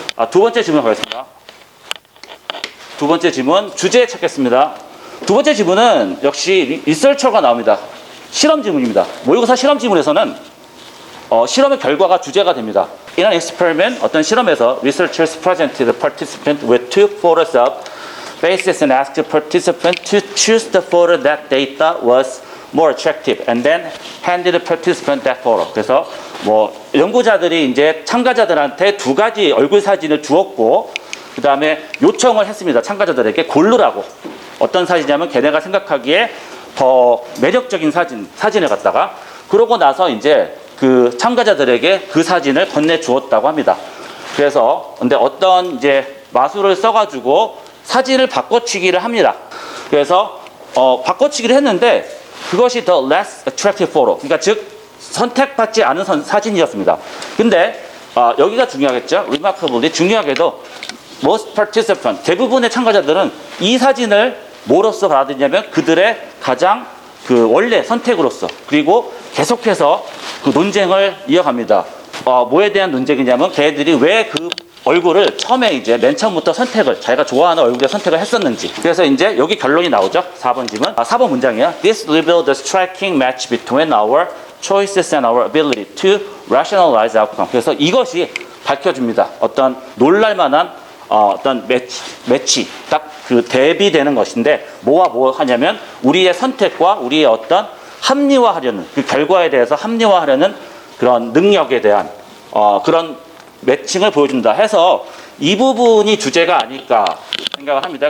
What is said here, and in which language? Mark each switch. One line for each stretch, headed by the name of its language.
Korean: 두 번째 질문 가겠습니다. 두 번째 질문 주제 찾겠습니다. 두 번째 지문은 역시 리서처가 나옵니다. 실험 지문입니다. 모의고사 실험 지문에서는 실험의 결과가 주제가 됩니다.
English: In an experiment,
Korean: 어떤 실험에서
English: researchers presented the participant with two photos of faces and asked the participant to choose the photo that they thought was more attractive and then handed the participant that photo.
Korean: 그래서 연구자들이 이제 참가자들한테 두 가지 얼굴 사진을 주었고 그 다음에 요청을 했습니다. 참가자들에게 고르라고. 어떤 사진이냐면 걔네가 생각하기에 더 매력적인 사진을 갖다가 그러고 나서 이제 그 참가자들에게 그 사진을 건네 주었다고 합니다. 그래서 근데 어떤 이제 마술을 써가지고 사진을 바꿔치기를 합니다. 그래서 바꿔치기를 했는데 그것이
English: the less attractive photo.
Korean: 그러니까 즉 선택받지 않은 사진이었습니다. 근데 여기가 중요하겠죠. remarkably 중요하게도
English: most participant
Korean: 대부분의 참가자들은 이 사진을 뭐로써 받아들이냐면 그들의 가장 그 원래 선택으로서 그리고 계속해서 그 논쟁을 이어갑니다. 뭐에 대한 논쟁이냐면 걔들이 왜 그 얼굴을 처음에 이제 맨 처음부터 자기가 좋아하는 얼굴에 선택을 했었는지. 그래서 이제 여기 결론이 나오죠. 4번 질문. 4번 문장이에요.
English: This revealed the striking match between our choices and our ability to rationalize outcome.
Korean: 그래서 이것이 밝혀줍니다. 어떤 놀랄만한 어떤 매치 딱 그 대비되는 것인데 뭐와 뭐 하냐면 우리의 선택과 우리의 어떤 합리화하려는 그 결과에 대해서 합리화하려는 그런 능력에 대한 그런 매칭을 보여준다 해서 이 부분이 주제가 아닐까 생각을 합니다.